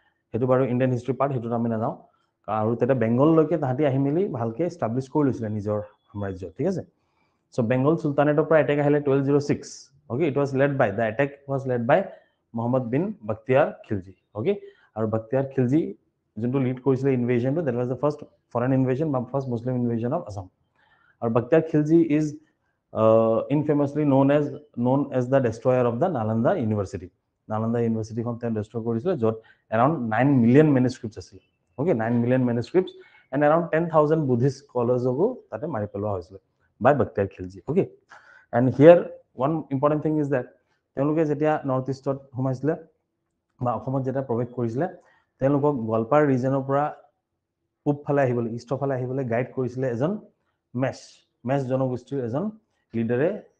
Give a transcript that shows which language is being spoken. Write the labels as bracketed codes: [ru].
[as] সেইটো বাৰু Indian history part, সেইটোত আমি নাযাওঁ, আৰু তেতিয়া বেংগললৈকে তাহাঁতি আহি মেলি ভালকৈ এষ্টাব্লিছ কৰি লৈছিলে নিজৰ সাম্ৰাজ্য, ঠিক আছে? চ' বেংগল চুলতানেটৰ পৰা এটেক আহিলে 1206, okay? [en] it was led by the attack was led by Muhammad bin Bakhtiyar Khilji, [as] okay? আৰু বখতিয়াৰ খিলজি যোনটো লিড কৰিছিলে ইনভেজনটো, [en] That was the first foreign invasion বা first Muslim invasion of Assam. আৰু Bakhtiyar Khilji is infamously known as the destroyer of the Nalanda University. [as] Nalanda ইউনিভাৰ্চিটিখন তেওঁ ডিষ্ট্ৰয় কৰিছিলে য'ত around 9 million মেনুস্ক্ৰিপ্টছ আছিল okay 9 million মেনুস্ক্ৰিপ্টছ and around 10,000 Buddhist স্কলাৰ্ছকো তাতে মাৰি পেলোৱা হৈছিলে বাই Bakhtiyar Khilji okay [en] and here one important thing is that [as] তেওঁলোকে যেতিয়া নৰ্থ ইষ্টত সোমাইছিলে বা অসমত যেতিয়া প্ৰৱেশ কৰিছিলে তেওঁলোকক গোৱালপাৰ ৰিজনৰ পৰা পূব ফালে আহিবলৈ ইষ্টৰ ফালে আহিবলৈ গাইড কৰিছিলে এজন মেছ জনগোষ্ঠীৰ এজন লিডাৰে